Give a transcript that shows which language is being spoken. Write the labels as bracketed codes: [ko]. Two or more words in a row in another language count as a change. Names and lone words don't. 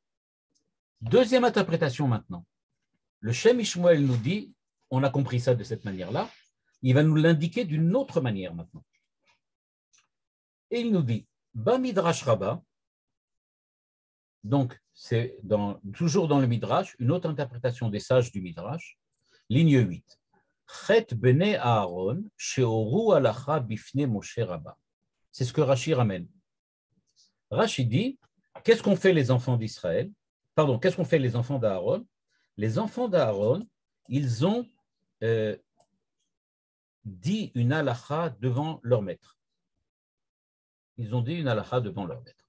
[fr] Deuxième interprétation maintenant. Le Shem Shmuel nous dit, on a compris ça de cette manière-là, il va nous l'indiquer d'une autre manière maintenant. Et il nous dit, [he] במדרש רבה, [fr] donc c'est toujours dans le Midrash, une autre interprétation des sages du Midrash, ligne 8. [he] חטא בני אהרן, שהורו הלכה בפני משה רבם. [fr] C'est ce que Rashi ramène. Rashi dit, qu'est-ce qu'ont fait les enfants d'Israël? Pardon, qu'est-ce qu'ont fait les enfants d'Aaron? Les enfants d'Aaron, ils ont dit une halakha devant leur maître. Ils ont dit une halakha devant leur maître.